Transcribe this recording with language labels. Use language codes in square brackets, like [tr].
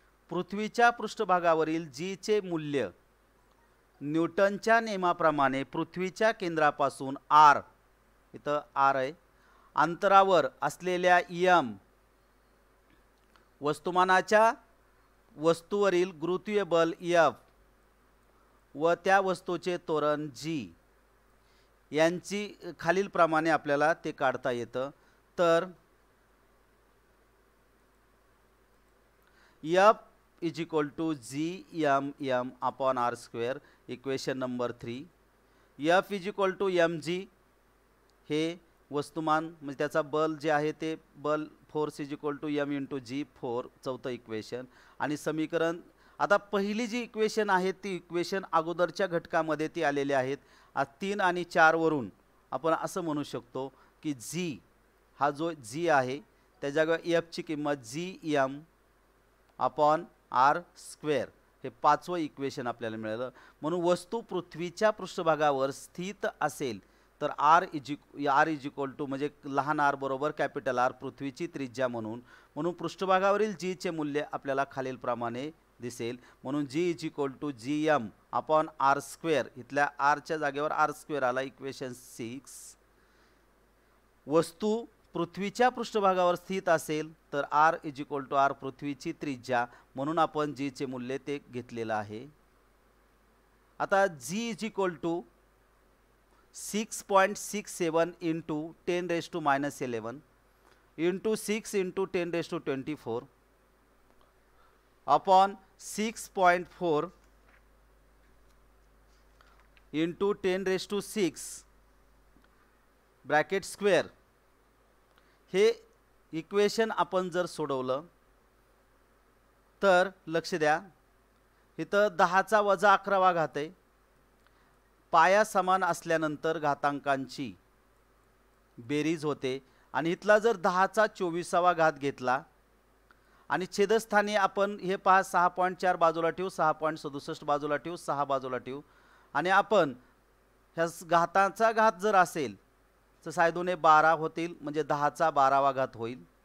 [mr] पृथ्वीच्या पृष्ठभागावरील जीचे मूल्य न्यूटनच्या नियमाप्रमाणे पृथ्वीच्या केंद्रापासून आर, इथं आर आहे, अंतरावर असलेल्या एम वस्तुमानाच्या वस्तूवरील गुरुत्वीय बल एफ व त्या वस्तूचे त्वरण जी यांची खालीलप्रमाणे आपल्याला ते काढता येतं. [en] तर F is equal to G M M upon R square, equation number 3. F is equal to M G, [mr] हे वस्तुमान म्हणजे त्याचा बल जे आहे ते बल [en] Force is equal to M into G 4, चौथं equation. [mr] आणि समीकरण, आता पहिली जी इक्वेशन आहे ती इक्वेशन अगोदरच्या घटकामध्ये ती आलेली आहेत. 3 आणि 4 वरून आपण असं म्हणू शकतो की जी, हा जो जी आहे त्या जागेवर एफची किंमत [en] G M upon R square, [mr] हे पाचवं इक्वेशन आपल्याला मिळालं. म्हणून वस्तू पृथ्वीच्या पृष्ठभागावर स्थित असेल तर [en] R is equal to [mr] म्हणजे लहान आर बरोबर कॅपिटल आर, पृथ्वीची त्रिज्या म्हणून पृष्ठभागावरील जीचे मूल्य आपल्याला खालीलप्रमाणे दिसेल. [en] म्हणून G is equal to G M upon R square, [mr] इथल्या आरच्या जागेवर आर स्क्वेअर आला, [en] Equation 6. [mr] वस्तू पृथ्वीच्या पृष्ठभागावर स्थित असेल तर [en] R is equal to R, [mr] पृथ्वीची त्रिज्या, म्हणून आपण जीचे मूल्य ते घेतलेलं आहे. [en] आता G is equal to 6.67 into 10⁻⁻11 into 6 into 10⁻24 upon 6.4 into 10⁻6 bracket square. [mr] हे इक्वेशन आपण जर सोडवलं तर लक्ष द्या, इथं 10चा वजा 11वा घात आहे. पाया समान असल्यानंतर घातांकांची बेरीज होते आणि इथला जर 10चा 24वा घात घेतला आणि छेदस्थानी आपण हे पहा 6.4 बाजूला ठेवू, 6.67 बाजूला ठेवू, 6 बाजूला ठेवू आणि आपण ह्या घाताचा घात जर असेल तर 6×2 12 होतील, म्हणजे 10चा 12वा घात होईल.